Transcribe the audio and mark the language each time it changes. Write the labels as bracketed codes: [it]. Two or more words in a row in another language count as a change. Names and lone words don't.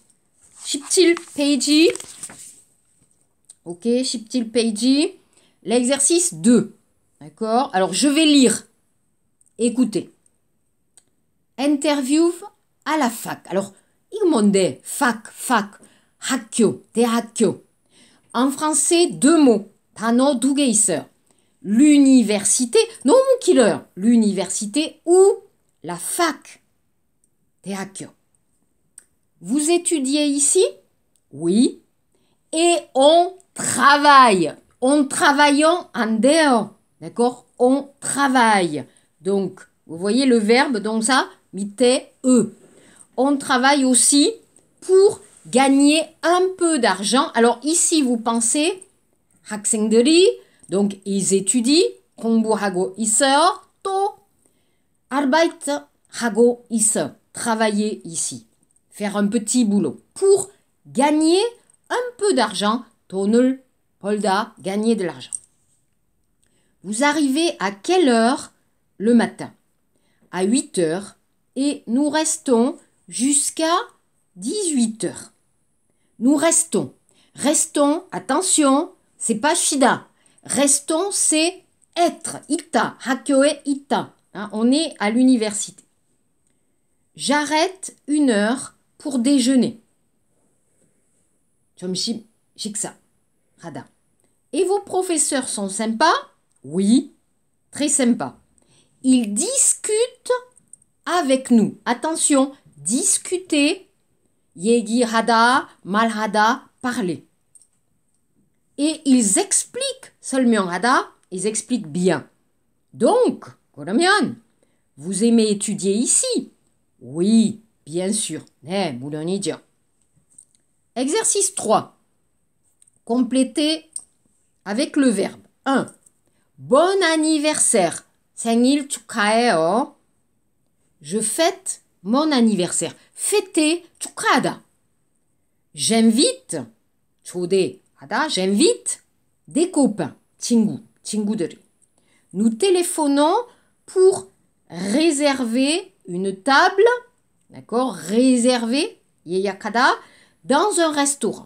[fr] 17 page. Ok, 17 page. L'exercice 2. D'accord? Alors, je vais lire. Écoutez. Interview à la fac. Alors, il demandait fac, [ko] 학교, 대학교. [fr] En français, deux mots. [ko] 단어 두 개 있어요. [fr] L'université, non mon killer. L'université ou la fac. 대학교. Vous étudiez ici? Oui. Et on travaille. On travaillons [ko] 안 돼요. [fr] D'accord? On travaille. Donc, vous voyez le verbe, donc ça, 밑에 eux. On travaille aussi pour gagner un peu d'argent. Alors ici, vous pensez 학생들이, donc ils étudient, [ko] 공부하고 있어요. 또 arbeit하고 있어, [fr] travailler ici, faire un petit boulot pour gagner un peu d'argent. [ko] 돈을 벌다, [fr] gagner de l'argent. Vous arrivez à quelle heure le matin? À 8 heures et nous restons jusqu'à 18 heures. Nous restons. Restons, attention, c'est pas shida. Restons, c'est être. [ko] Ita, 학교에 있다. [fr] Hein, on est à l'université. J'arrête 1 heure pour déjeuner. [ko] 점심 식사. 하다. [fr] Et vos professeurs sont sympas? Oui, très sympas. Ils discutent avec nous. Attention, discuter, [ko] 얘기하다, 말하다, [fr] parler. Et ils expliquent seulement 하다, ils expliquent bien. Donc, 그러면, vous aimez étudier ici? Oui, bien sûr. [ko] 네, 물론이죠. [fr] Exercice 3. Complétez avec le verbe. 1. Bon anniversaire. [ko] 생일 축하해요. [fr] Je fête mon anniversaire. Fêter, 축하하다. J'invite, 초대하다, j'invite des copains, 친구들이. Nous téléphonons pour réserver une table, d'accord, réserver, 예약하다, dans un restaurant.